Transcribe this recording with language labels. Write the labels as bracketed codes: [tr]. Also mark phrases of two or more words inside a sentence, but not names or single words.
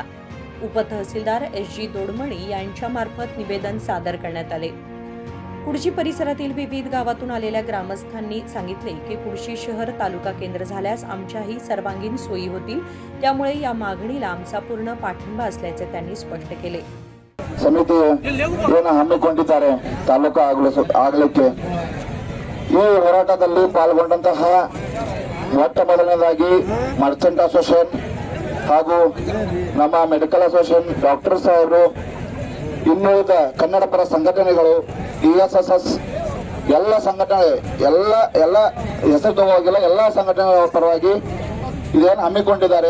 [mr] उपतहसीलदार SG दोडमणी यांच्या मार्फत निवेदन सादर करण्यात आले. कुडची परिसरातील विविध गावातून आलेल्या ग्रामस्थांनी सांगितले की कुडची शहर तालुका केंद्र झाल्यास आमच्याही सर्वांगीण सोयी होतील, त्यामुळे या मागणीला आमचा पूर्ण पाठिंबा असल्याचे त्यांनी स्पष्ट केले. [kn] ಸಮಿತಿ ಏನು ಹಮ್ಮಿಕೊಂಡಿದ್ದಾರೆ ತಾಲೂಕು ಆಗಲಿಕ್ಕೆ ಈ ಹೋರಾಟದಲ್ಲಿ ಪಾಲ್ಗೊಂಡಂತಹ ಮೊಟ್ಟ ಮೊದಲನೇದಾಗಿ [en] merchant association [kn] ಹಾಗೂ ನಮ್ಮ [en] medical association, [kn] ಡಾಕ್ಟರ್ ಸಾಹೇಬರು, ಇನ್ನುಳಿದ ಕನ್ನಡ ಪರ ಸಂಘಟನೆಗಳು, ESSS ಎಲ್ಲ ಸಂಘಟನೆ ಎಲ್ಲ ಹೆಸರು ತಗೋಗಿಲ್ಲ, ಎಲ್ಲ ಸಂಘಟನೆಗಳ ಪರವಾಗಿ ಇದೇನು ಹಮ್ಮಿಕೊಂಡಿದ್ದಾರೆ.